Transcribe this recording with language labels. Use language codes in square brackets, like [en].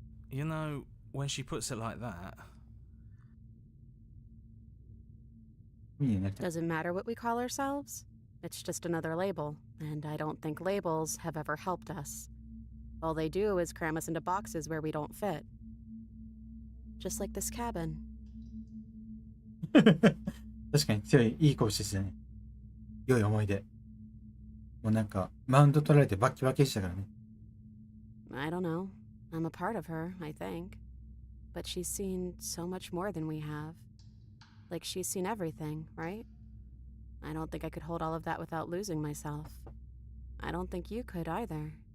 [en] You know, when she puts it like that. [ja] いいね、なりたい。 [en] Doesn't matter what we call ourselves. It's just another label, and I don't think labels have ever helped us. All they do is cram us into boxes where we don't fit. Just like this cabin. [ja] 確かに強い、いい拳でしたね。良い思い出。もうなんか、マウント取られてバッキバキでしたからね。 [en] I don't know. I'm a part of her, I think. But she's seen so much more than we have. Like she's seen everything, right? I don't think I could hold all of that without losing myself. I don't think you could either.